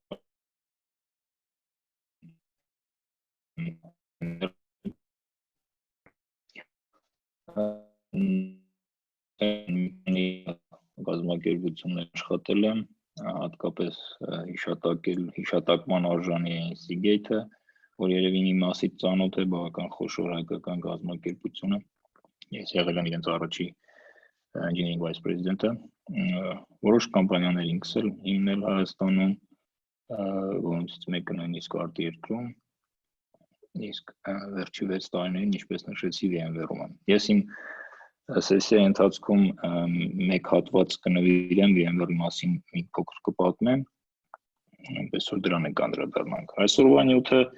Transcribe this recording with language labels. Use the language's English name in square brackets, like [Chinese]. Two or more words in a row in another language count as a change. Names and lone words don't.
[Armenian] տարի կազմակերպություններ աշխատել եմ, հատկապես հիշատակման արժանի է Seagate-ը, որ երևի մի մասից ծանոթ է, բավական խոշոր հայկական կազմակերպությունը։ Ես եղել եմ իրենց առաջի [English] engineering vice president- [Armenian] ը, որոշ կամպանիաներ ինքս էլ հիմնել Հայաստանում, որոնցից մեկը նույնիսկ արտերկրում, իսկ վերջի 6 տարիներին, ինչպես նշեցի, VMware-ում եմ։ Ես իմ սեսիայի ընթացքում մեկ հատված կնվիրեմ VMware-ի մասին մի փոքր կպատմեմ, այնպես որ դրան ենք անդրադառնանք։ Այսօրվա նյութը